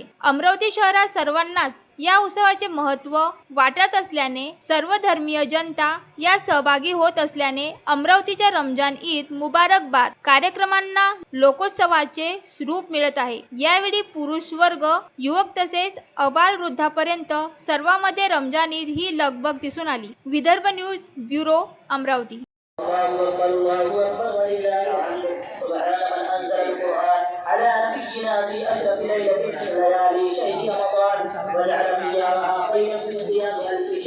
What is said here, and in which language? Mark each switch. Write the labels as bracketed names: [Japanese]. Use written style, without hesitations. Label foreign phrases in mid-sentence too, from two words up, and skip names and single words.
[Marathi] अमरावती शहरात सर्वांनाच या उत्सवाचे महत्त्व वाटत असल्याने सर्व धर्मीय जनता या सहभागी होत असल्याने अमरावतीच्या रमजान ईद मुबारकबाद कार्यक्रमांना लोकोत्सवाचे रूप मिळत आहे. यावेळी पुरुष वर्ग, युवक तसेच अबाल वृद्धापर्यंत सर्वांमध्ये रमजान ईद ही लगबग दिसून आली. विदर्भ न्यूज ब्युरो अमरावती. [Arabic] على نبينا في أشرف ليلة من ليالي شهر رمضان وجعل فيها خير من صيام